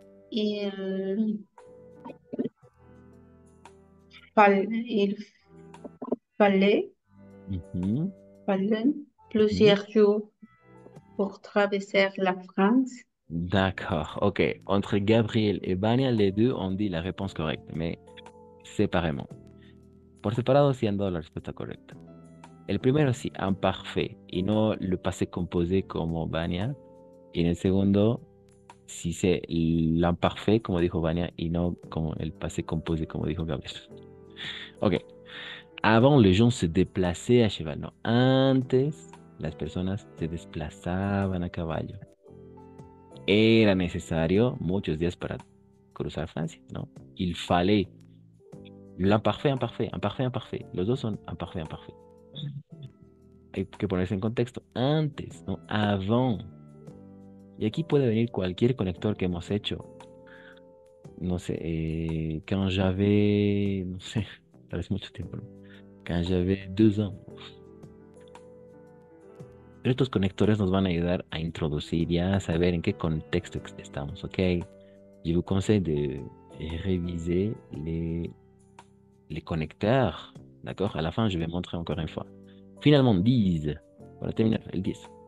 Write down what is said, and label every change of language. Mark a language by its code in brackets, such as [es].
[fr] Il il fallait, Mhm. fallait plusieurs jours pour traverser la France. D'accord, ok. Entre Gabriel et Vania, les deux ont dit la réponse correcte, mais séparément. [es] Por separado sí han dado la respuesta correcta. El primero sí, imparfait, y no le passé composé como Vania. Y en el segundo, sí [fr] c'est l'imparfait, [es] como dijo Vania, y no como el passé composé, como dijo Gabriel. Ok. [fr] Avant, les gens se déplaçaient à cheval, no. [es] Antes, las personas se desplazaban a caballo. Era necesario muchos días para cruzar Francia, ¿no? [fr] Il fallait. L'imparfait, imparfait, imparfait, imparfait. [es] Los dos son imparfait, imparfait. Hay que ponerse en contexto. Antes, ¿no? Avant. Y aquí puede venir cualquier conector que hemos hecho. No sé, [fr] quand j'avais, [es] no sé, tal vez mucho tiempo, ¿no? [fr] Quand j'avais 2 ans. [es] Pero estos conectores nos van a ayudar a introducir ya, a saber en qué contexto estamos, ¿ok? [fr] Je vous conseille de réviser les connecteurs, d'accord? À la fin, je vais montrer encore une fois. [es] Finalement, 10. Para terminar, el 10.